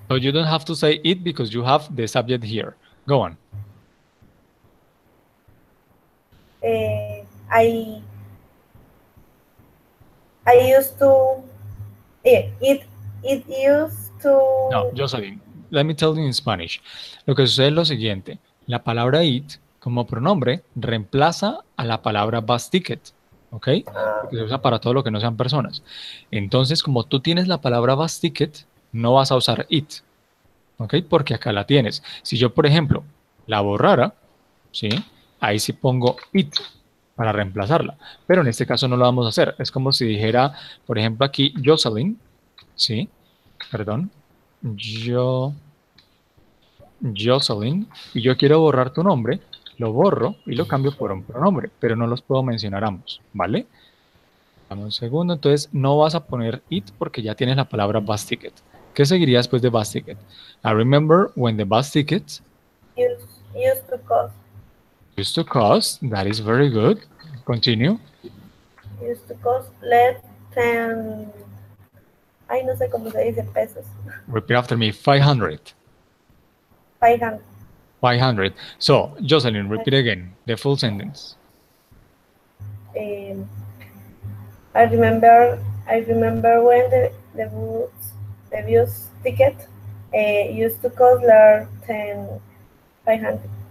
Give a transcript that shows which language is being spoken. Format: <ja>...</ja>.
<en>so you don't have to say it because you have the subject here. Go on. Uh, I I used to it used No, to Jocelyn, let me tell you in Spanish.</en> <es>Lo que sucede es lo siguiente. La palabra it como pronombre reemplaza a la palabra bus ticket. ¿Ok? uh, Porque se usa para todo lo que no sean personas. Entonces, como tú tienes la palabra bus ticket, no vas a usar it. ¿Ok? Porque acá la tienes. Si yo, por ejemplo, la borrara, ¿sí? Ahí sí pongo it para reemplazarla. Pero en este caso no lo vamos a hacer. Es como si dijera, por ejemplo, aquí Jocelyn, ¿sí? Perdón. Yo, Jocelyn, y yo quiero borrar tu nombre, lo borro y lo cambio por un pronombre, pero no los puedo mencionar ambos, ¿vale? Dame un segundo, entonces no vas a poner it porque ya tienes la palabra bus ticket. ¿Qué seguiría después de bus ticket?</es> <en>I remember when the bus tickets used used to cost used to cost, that is very good. Continue. less than,</en> <es>ay, no sé cómo se dice pesos.</es> <en>Repeat after me, 500. 500. 500. So, Jocelyn, repeat again the full sentence. Um, I remember when the bus ticket used to cost less than 500.</en>